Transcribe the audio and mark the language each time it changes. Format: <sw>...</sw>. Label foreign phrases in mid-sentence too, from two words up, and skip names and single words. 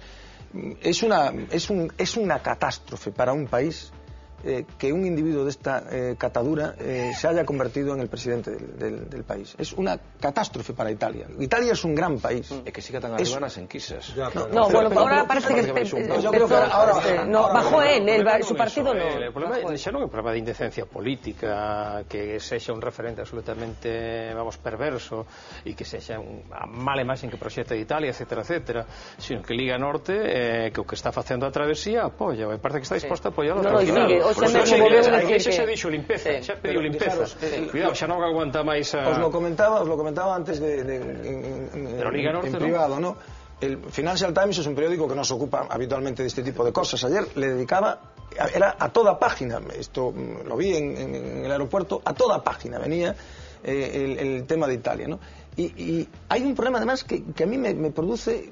<es>Es una catástrofe para un país que un individuo de esta catadura se haya convertido en el presidente del país. Es una catástrofe para Italia. Italia es un gran país. Es que siga tan arriba</es> <gl>nas enquisas.</gl> <es>No, bueno, ahora parece que bajó él, su partido no.</es> <gl>O problema xa non é un problema de indecencia política, que sexa un referente absolutamente, perverso, e que sexa a mala imaxen que proxecta de Italia, etcétera, etcétera, sino que Liga Norte, que o que está facendo a travesía, apoia, e parece que está disposta a apoiar hasta o final. Ese xa dixo limpeza, xa pediu limpeza. Cuidado, xa non aguanta máis a...</gl> <es>Os lo comentaba antes en privado, ¿no? El Financial Times es un periódico que no se ocupa habitualmente de este tipo de cosas. Ayer le dedicaba era a toda página, esto lo vi en el aeropuerto, a toda página venía el tema de Italia, ¿no? Y hay un problema además que a mí me produce.</es>